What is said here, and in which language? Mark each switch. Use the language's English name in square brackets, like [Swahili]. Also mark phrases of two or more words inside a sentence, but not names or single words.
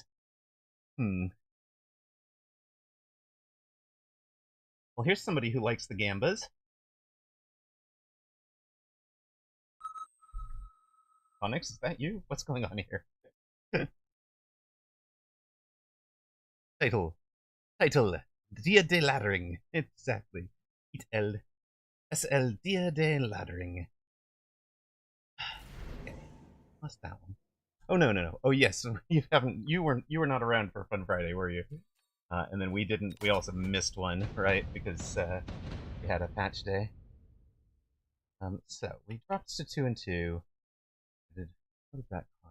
[English] Well, here's somebody who likes the gambas. Onyx, is that you? What's going on here? Title. Dia de Laddering. Exactly. It el. [Spanish] Es el Dia de Laddering. [English] Okay. What's that one? Oh no. Oh yes, you were not around for Fun Friday, were you? And then we didn't. We also missed one, right? Because we had a patch day. So we dropped to 2 and 2. What did that cost?